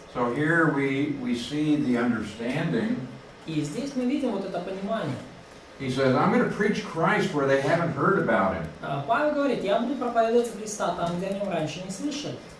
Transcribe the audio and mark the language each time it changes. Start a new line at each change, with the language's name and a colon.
English: So here we see the understanding.
Russian: И здесь мы видим вот это понимание.
English: He says, I'm going to preach Christ where they haven't heard about him.
Russian: Павел говорит, я буду проповедовать Христа там, где о нем раньше не слышали.